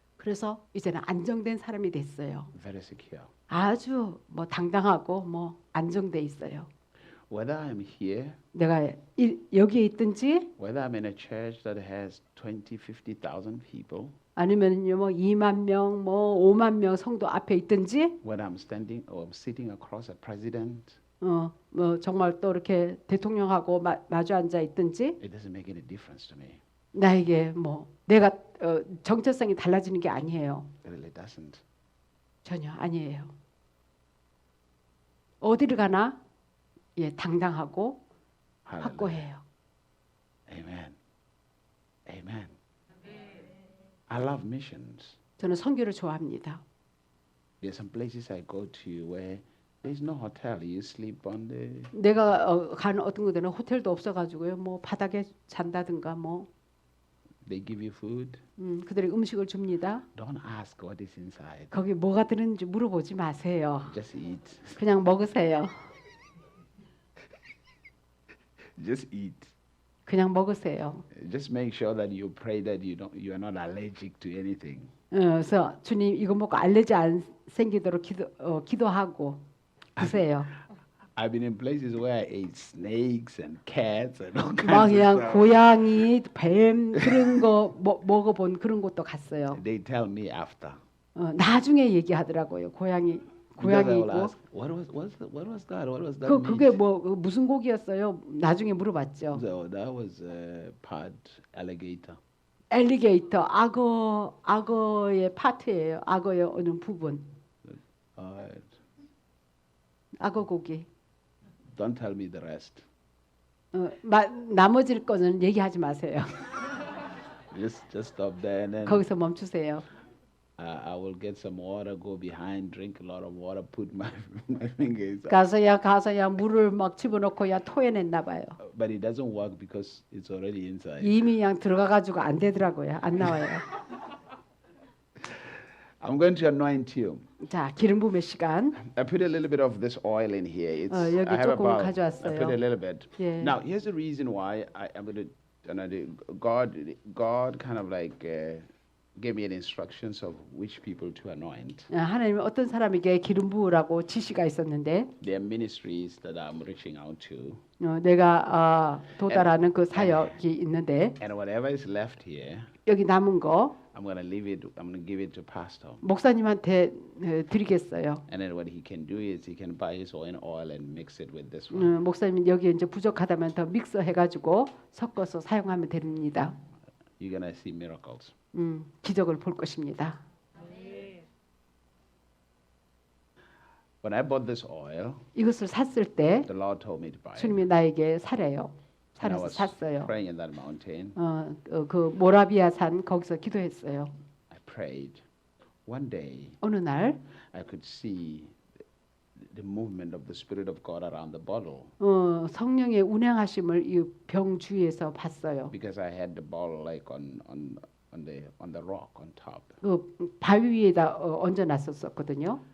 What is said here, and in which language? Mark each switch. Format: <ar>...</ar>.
<ko>그래서 이제는 안정된 사람이 됐어요.</ko> <en>Very secure.</en> <ko>아주 당당하고 안정돼 있어요.</ko> <en>Whether I'm here,</en> <ko>내가 여기에 있든지</ko> <en>whether I'm in a church that has 20, 50,000 people,</en> <ko>아니면요 2만 명, 5만 명 성도 앞에 있든지,</ko> <en>whether I'm standing or I'm sitting across a president,</en> <ko>정말 또 이렇게 대통령하고 마주 앉아 있든지,</ko> <en>it doesn't make any difference to me.</en> <ko>나에게 뭐 내가 정체성이 달라지는 게 아니에요.</ko> <en>It really doesn't.</en> <ko>전혀 아니에요. 어디를 가나 예, 당당하고</ko> <en>Hallelujah.</en> <ko>확고해요.</ko> <en>Amen. Amen. I love missions.</en> <ko>저는 선교를 좋아합니다.</ko> <en>There's some places I go to where there's no hotel. You sleep on the.</en> <ko>내가 가는 어떤 곳에는 호텔도 없어가지고요. 뭐 바닥에 잔다든가 뭐</ko> <en>They give you food.</en> <ko>그들이 음식을 줍니다.</ko> <en>Don't ask what is inside.</en> <ko>거기 뭐가 들었는지 물어보지 마세요.</ko> <en>Just eat.</en> <ko>그냥 먹으세요.</ko> <en>Just eat.</en> <ko>그냥 먹으세요.</ko> <en>Just make sure that you pray that you are not allergic to anything.</en> <ko>그래서 주님 이거 먹고 알레르기 안 생기도록 기도하고 드세요.</ko> <en>I've been in places where I ate snakes and cats and all</en> <ko>막</ko> <en>kinds of</en> <ko>그냥</ko> <en>stuff.</en> <ko>고양이, 뱀 그런 거 먹어본 그런 곳도 갔어요. They tell me after. 나중에 얘기하더라고요. 고양이</ko> <en>Because I will</en> <ko>있고</ko> <en>ask, what was that? What was that?</en> <ko>그게</ko> <en>meat?</en> <ko>뭐 무슨 고기였어요? 나중에 물어봤죠.</ko> <en>So that was pod alligator.</en> <ko>엘리게이터 악어의 파트예요. 악어의 어느 부분.</ko> <en>Alright.</en> <ko>악어 고기.</ko> <en>Don't tell me the rest.</en> <ko>나머지 거는 얘기하지 마세요.</ko> <en>Just stop there and then</en> <ko>거기서 멈추세요.</ko> <en>I will get some water, go behind, drink a lot of water, put my fingers.</en> <ko>가서야 물을 막 집어넣고야 토해냈나 봐요.</ko> <en>But it doesn't work because it's already inside.</en> <ko>이미 그냥 들어가가지고 안 되더라고요. 안 나와요.</ko> <en>I'm going to anoint you.</en> <ko>자, 기름 부음의 시간.</ko> <en>I put a little bit of this oil in here. It's,</en> <ko>여기</ko> <en>I have</en> <ko>조금</ko> <en>about. I</en> <ko>가져왔어요.</ko> <en>put a little bit.</en> <ko>예.</ko> <en>Now here's the reason why I'm going to. God kind of like gave me an instructions of which people to anoint.</en> <ko>하나님은 어떤 사람에게 기름 부으라고 지시가 있었는데</ko> <en>There are ministries that I'm reaching out to,</en> <ko>내가 도달하는 그 사역이 있는데</ko> <en>and whatever is left here,</en> <ko>여기 남은 거</ko> <en>I'm going to leave it. I'm going to give it to pastor.</en> <ko>목사님한테 드리겠어요.</ko> <en>And then what he can do is he can buy his own oil and mix it with this one.</en> <ko>목사님 여기 이제 부족하다면 더 믹서 해가지고 섞어서 사용하면 됩니다.</ko> <en>You're going to see miracles.</en> <ko>기적을 볼 것입니다.</ko> <en>When I bought this oil,</en> <ko>이것을 샀을 때</ko> <en>the Lord told me to buy it.</en> <ko>주님이 나에게 사래요.</ko> <en>And I</en> <ko>사래서</ko> <en>was</en> <ko>샀어요.</ko> <en>praying in that mountain.</en> <ko>그 모라비아 산 거기서 기도했어요.</ko> <en>I prayed. One day,</en> <ko>어느 날</ko> <en>I could see the movement of the Spirit of God around the bottle</en> <ko>성령의 운행하심을 이 병 주위에서 봤어요.</ko> <en>because I had the bottle like on the rock on top,</en> <ko>그 바위 위에다 얹어놨었거든요.</ko>